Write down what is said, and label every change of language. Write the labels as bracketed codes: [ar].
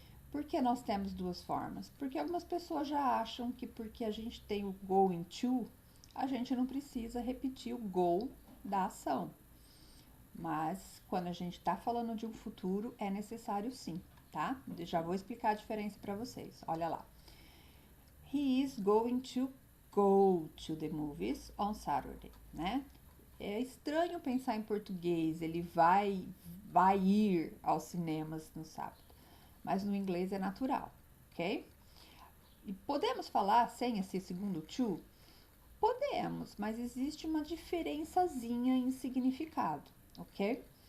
[pt] Por que nós temos duas formas? Porque algumas pessoas já acham que porque a gente tem o going to, a gente não precisa repetir o go da ação. Mas quando a gente está falando de um futuro, é necessário sim, tá? Já vou explicar a diferença para vocês. Olha lá. [en] He is going to go to the movies on Saturday, né? [pt] É estranho pensar em português, ele vai ir aos cinemas no sábado, mas no inglês é natural, ok? E podemos falar sem esse segundo to? Podemos, mas existe uma diferençazinha em significado, ok?